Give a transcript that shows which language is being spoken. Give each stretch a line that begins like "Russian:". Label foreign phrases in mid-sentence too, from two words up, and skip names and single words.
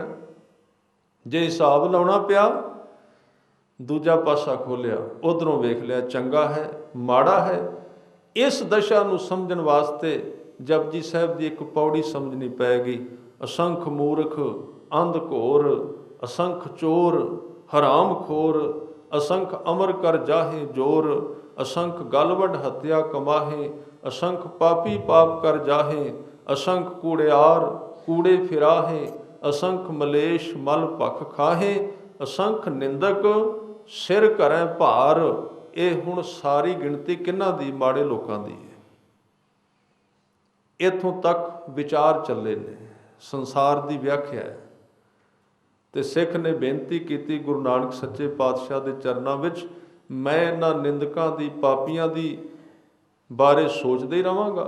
Punjabi: ਜੇ ਹਿਸਾਬ ਲਾਉਣਾ ਪਿਆ, ਦੂਜਾ ਪਾਸਾ ਖੋਲਿਆ, ਉਧਰੋਂ ਵੇਖ ਲਿਆ ਚੰਗਾ ਹੈ ਮਾੜਾ ਹੈ। ਇਸ ਦਸ਼ਾ ਨੂੰ ਸਮਝਣ ਵਾਸਤੇ ਜਪਜੀ ਸਾਹਿਬ ਦੀ ਇੱਕ ਪੌੜੀ ਸਮਝਣੀ ਪਏਗੀ। ਅਸੰਖ ਮੂਰਖ ਅੰਧ ਘੋਰ, ਅਸੰਖ ਚੋਰ ਹਰਾਮ ਖੋਰ,
Hindi: असंख अमर कर जाहे जोर, असंख गलवड हत्या कमाहे, असंख पापी पाप कर जाहे, असंख कूड़ियार कूड़े फिराहे, असंख मलेश मल भख खाहे, असंख निंदक सिर करें भार।
Punjabi: ਇਹ ਹੁਣ ਸਾਰੀ ਗਿਣਤੀ ਕਿਹਨਾਂ ਦੀ? ਮਾੜੇ ਲੋਕਾਂ ਦੀ ਹੈ। ਇੱਥੋਂ ਤੱਕ ਵਿਚਾਰ ਚੱਲੇ ਨੇ, ਸੰਸਾਰ ਦੀ ਵਿਆਖਿਆ ਹੈ। ਤੇ ਸਿੱਖ ਨੇ ਬੇਨਤੀ ਕੀਤੀ ਗੁਰੂ ਨਾਨਕ ਸੱਚੇ ਪਾਤਸ਼ਾਹ ਦੇ ਚਰਨਾਂ ਵਿੱਚ, ਮੈਂ ਇਹਨਾਂ ਨਿੰਦਕਾਂ ਦੀ, ਪਾਪੀਆਂ ਦੀ ਬਾਰੇ ਸੋਚਦਾ ਹੀ ਰਵਾਂਗਾ।